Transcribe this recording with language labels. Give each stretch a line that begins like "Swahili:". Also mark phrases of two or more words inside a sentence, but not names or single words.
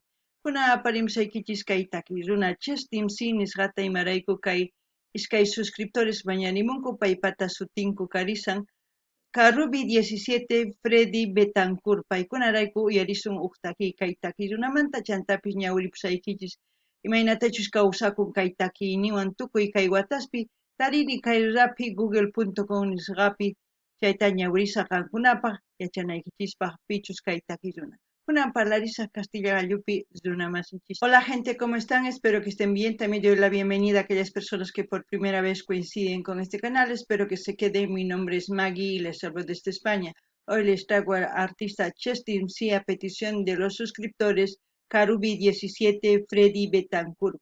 Quechua: Kuna aparimsaykichis kay taki runa Chestimsi nisqata imarayku kay iskay suscriptores mañanimunku paypata sutinku karisan Karubi 17 Freddy Betancourt paykunarayku uyarisun huk taki kay taki runamanta chantapis ñawiripusaykichis imaynatachus kawsakun kay takiyniwan tukuy kay wataspi tarini kay rapi google.com nisqapi chayta ñawirisa qankunapaq yachanaykichispa pichus kay taki runa. Kunan parlarisaq Castilla gallupi runamasinchis.
Spanish: Hola gente, ¿cómo están? Espero que estén bien. También doy la bienvenida a aquellas personas que por primera vez coinciden con este canal. Espero que se queden. Mi nombre es Maggie y les hablo desde España. Hoy les traigo al artista Chestin C a petición de los suscriptores Karubi 17 Freddy Betancourt.